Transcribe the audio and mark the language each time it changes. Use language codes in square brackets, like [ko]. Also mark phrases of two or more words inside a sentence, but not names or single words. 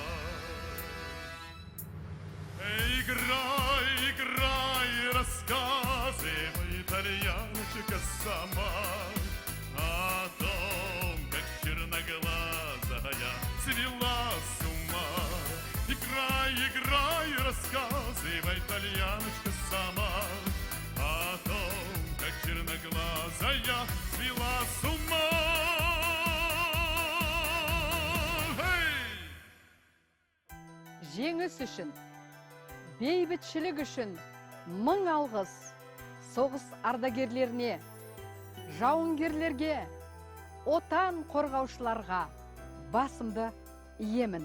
[ru] Играй, играй, рассказывай, тальяночка сама, о том, как черноглазая свела с ума. Играй, играй, рассказывай, тальяночка сама, о том, как черноглазая свела с ума. [kk] Жеңіс үшін, бейбітшілік үшін мың алғыс соғыс ардагерлеріне, жауынгерлерге, отан қорғаушыларға басымды иемін.